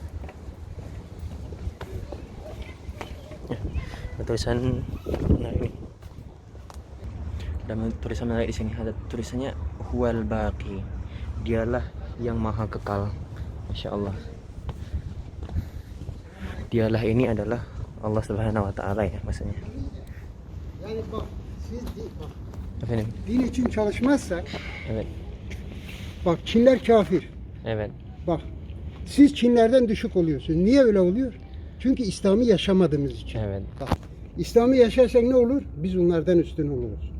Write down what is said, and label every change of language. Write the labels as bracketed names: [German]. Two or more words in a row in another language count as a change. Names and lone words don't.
[Indonesian] Ya, tulisan menarik nih. Ada tulisan menarik di sini. Ada tulisannya [Arabic] هو الباقي. [Indonesian] Dialah yang maha kekal. [Arabic] ما شاء الله. [Indonesian] Dialah ini adalah Allah [Arabic] سبحانه وتعالى [Indonesian] ya, maksudnya. [Turkish] Yani bak siz bak, Efendim. din için çalışmazsak Evet. bak Çinler kafir. Evet. Bak siz Çinlerden düşük oluyorsunuz. Niye öyle oluyor? Çünkü İslam'ı yaşamadığımız için. Evet. Bak İslam'ı yaşarsak ne olur? Biz onlardan üstün oluruz.